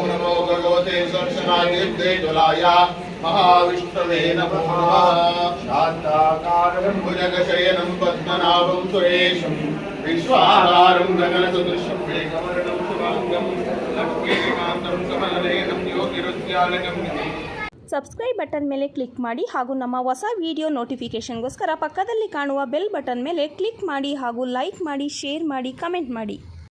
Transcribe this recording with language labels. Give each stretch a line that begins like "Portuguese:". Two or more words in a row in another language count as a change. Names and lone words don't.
Sanskrit: नमो भगवते सरस्वती ज्वलाय महाविष्णवे नमो नमः शांताकारं भुजगशयनं पद्मनाभं सुरेशं विश्वाधारं गगनसदृशं मेघवर्णं शुभांगं लक्ष्मीकान्तं कमलनयनं योगिरुद्यानगम्यते.
English: subscribe button
Kannada: ಮೇಲೆ ಕ್ಲಿಕ್ ಮಾಡಿ ಹಾಗೂ ನಮ್ಮ ಹೊಸ ವಿಡಿಯೋ ನೋಟಿಫಿಕೇಷನ್ಗೋಸ್ಕರ ಪಕ್ಕದಲ್ಲಿ ಕಾಣುವ
English: bell button
Kannada: ಮೇಲೆ ಕ್ಲಿಕ್ ಮಾಡಿ ಹಾಗೂ ಲೈಕ್ ಮಾಡಿ, ಶೇರ್ ಮಾಡಿ, ಕಮೆಂಟ್ ಮಾಡಿ.